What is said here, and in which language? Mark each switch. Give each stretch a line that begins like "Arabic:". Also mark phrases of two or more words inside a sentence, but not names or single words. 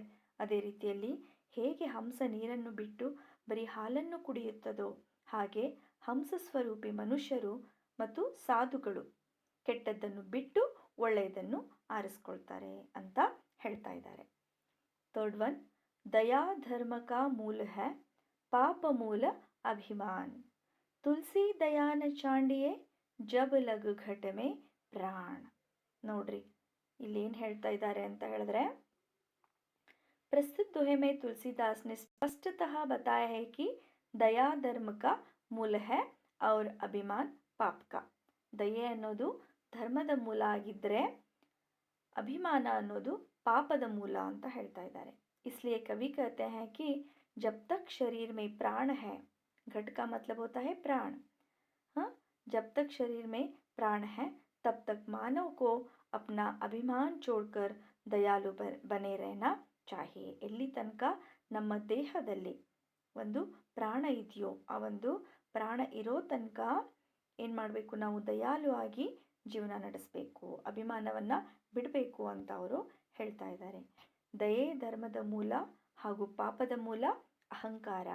Kannada: ಅದೇ ರೀತಿಯಲ್ಲಿ ಹೇಗೆ ಹಂಸ ನೀರನ್ನು ಬಿಟ್ಟು ಬರೀ ಹಾಲನ್ನು ಕುಡಿಯುತ್ತದೋ ಹಾಗೆ ಹಂಸ ಸ್ವರೂಪಿ ಮನುಷ್ಯರು ಮತ್ತು ಸಾಧುಗಳು ಕೆಟ್ಟದ್ದನ್ನು ಬಿಟ್ಟು ಒಳ್ಳೆಯದನ್ನು ಆರಿಸ್ಕೊಳ್ತಾರೆ ಅಂತ ಹೇಳ್ತಾ ಇದ್ದಾರೆ.
English: third one,
Hindi: दया धर्म का मूल है, पाप मूल अभिमान. तुलसी दया न छांडिये जब लग घट में प्राण.
Kannada: ನೋಡ್ರಿ, ಇಲ್ಲೇನು ಹೇಳ್ತಾ ಇದ್ದಾರೆ ಅಂತ ಹೇಳಿದ್ರೆ,
Hindi: प्रस्तुत दोहे में तुलसीदास ने स्पष्टतः बताया है कि दया धर्म का मूल है और अभिमान पाप का.
Kannada: ದಯೆ ಅನ್ನೋದು ಧರ್ಮದ ಮೂಲ ಆಗಿದ್ದರೆ ಅಭಿಮಾನ ಅನ್ನೋದು ಪಾಪದ ಮೂಲ ಅಂತ ಹೇಳ್ತಾ ಇದ್ದಾರೆ.
Hindi: इसलिए कवि कहते हैं कि जब तक शरीर में प्राण है, घट का मतलब होता है प्राण, हाँ, जब तक शरीर में प्राण है तब तक मानव को अपना अभिमान छोड़कर दयालु बने रहना चाहिए.
Kannada: ಎಲ್ಲಿ ತನಕ ನಮ್ಮ ದೇಹದಲ್ಲಿ ಒಂದು ಪ್ರಾಣ ಇದೆಯೋ ಆ ಒಂದು ಪ್ರಾಣ ಇರೋ ತನಕ ಏನು ಮಾಡಬೇಕು, ನಾವು ದಯಾಲು ಆಗಿ ಜೀವನ ನಡೆಸಬೇಕು, ಅಭಿಮಾನವನ್ನು ಬಿಡಬೇಕು ಅಂತ ಅವರು ಹೇಳ್ತಾ ಇದ್ದಾರೆ. ದಯೆ ಧರ್ಮದ ಮೂಲ ಹಾಗೂ ಪಾಪದ ಮೂಲ ಅಹಂಕಾರ.